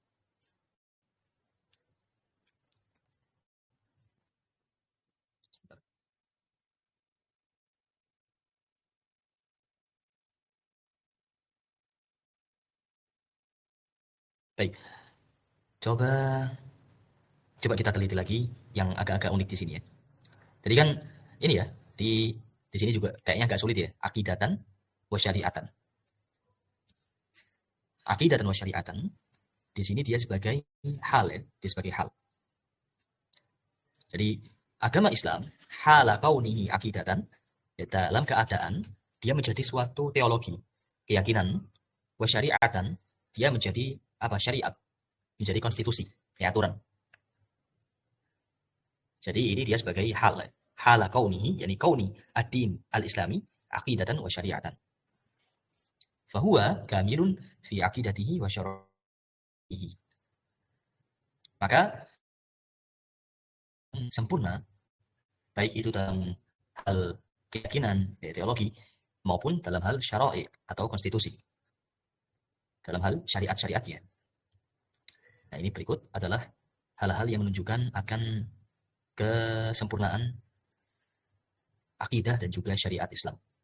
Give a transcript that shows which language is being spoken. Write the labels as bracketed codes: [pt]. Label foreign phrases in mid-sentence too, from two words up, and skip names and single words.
[id] Baik. Coba kita teliti lagi yang agak-agak unik di sini ya. Jadi kan ini ya, di sini juga kayaknya agak sulit ya, [ar] عقيدةً وشريعةً. عقيدةً وشريعةً [id] di sini dia sebagai hal ya, dia sebagai hal. Jadi agama Islam [ar] حال كونه عقيدةً [id] ya, dalam keadaan dia menjadi suatu teologi, keyakinan, [ar] وشريعةً [id] dia menjadi apa? Syariat, menjadi konstitusi, ya, aturan. Jadi ini dia sebagai hal, [ar] حال كونه، يعني كون الدين الإسلامي، عقيدةً وشريعةً. فهو كامل في عقيدته وشرعه. [id] Maka sempurna, baik itu dalam hal keyakinan, teologi, maupun dalam hal syara'i atau konstitusi. Dalam hal syariat-syariatnya. Nah ini berikut adalah hal-hal yang menunjukkan akan kesempurnaan akidah dan juga syariat Islam.